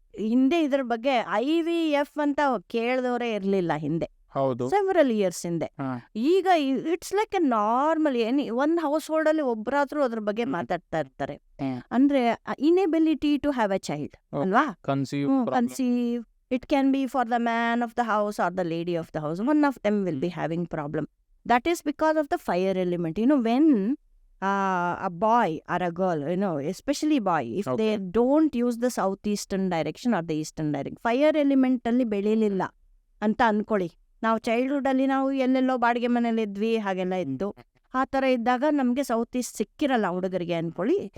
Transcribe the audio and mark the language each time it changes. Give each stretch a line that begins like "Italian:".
Kannada: ಹಿಂದೆ ಇದ್ರ ಬಗ್ಗೆ IVF ಅಂತ ಕೇಳಿದವರೇ ಇರ್ಲಿಲ್ಲ ಹಿಂದೆ, ಹೌದು.
English: several years
Kannada: ಹಿಂದೆ. ಹಾ. ಈಗ
English: it's like a normal,
Kannada: ಒಂದ್ ಹೌಸ್ ಹೋಲ್ಡ್ ಅಲ್ಲಿ ಒಬ್ಬರಾದ್ರೂ ಅದ್ರ ಬಗ್ಗೆ ಮಾತಾಡ್ತಾ ಇರ್ತಾರೆ. ಅಂದ್ರೆ
English: Inability to have a child ಅಲ್ವಾ, conceive. It can be for the man of the house or the lady of the house. One of them will be having problem. That is because of the fire element. When a boy or a girl, especially boy, if they don't use the southeastern direction or the eastern direction, fire element
Kannada: ಅಲ್ಲಿ ಬೆಳೀಲಿಲ್ಲ ಅಂತ ಅನ್ಕೊಳ್ಳಿ. ನಾವು childhood ಅಲ್ಲಿ ನಾವು ಎಲ್ಲೆಲ್ಲೋ ಬಾಡಿಗೆ ಮನೇಲಿ ಇದ್ವಿ, ಹಾಗೆಲ್ಲ ಇದ್ದು, ಆ ಥರ ಇದ್ದಾಗ ನಮಗೆ ಸೌತ್ ಈಸ್ಟ್ ಸಿಕ್ಕಿರಲ್ಲ ಹುಡುಗರಿಗೆ ಅನ್ಕೊಳ್ಳಿ.